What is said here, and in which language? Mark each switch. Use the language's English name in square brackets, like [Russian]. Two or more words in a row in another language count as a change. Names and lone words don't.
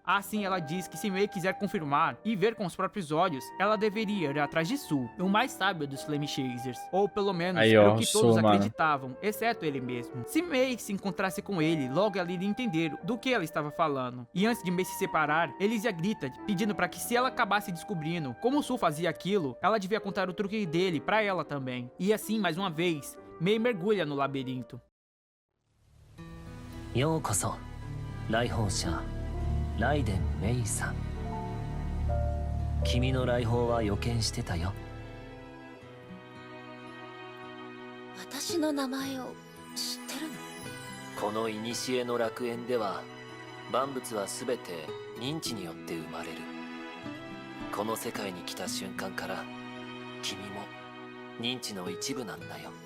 [Portuguese] Assim, ela diz que se Mei quiser confirmar e ver com os próprios olhos, ela deveria ir atrás de Su, o mais sábio dos Flame Chasers, ou pelo menos era o que todos acreditavam, exceto ele mesmo. Se Mei se encontrasse com ele, logo ela iria entender do que ela estava falando. E antes de Mei se separar, Elysia grita, pedindo para que se ela acabasse descobrindo como Su fazia aquilo, ela devia contar o truque dele para ela também. E assim, mais uma vez, Mei mergulha no labirinto. [Japanese] ようこそ、来訪者、雷電芽衣さん. 君の来訪は予見してたよ. 私の名前を知ってるの？この古の楽園では万物はすべて認知によって生まれる。この世界に来た瞬間から君も認知の一部なんだよ。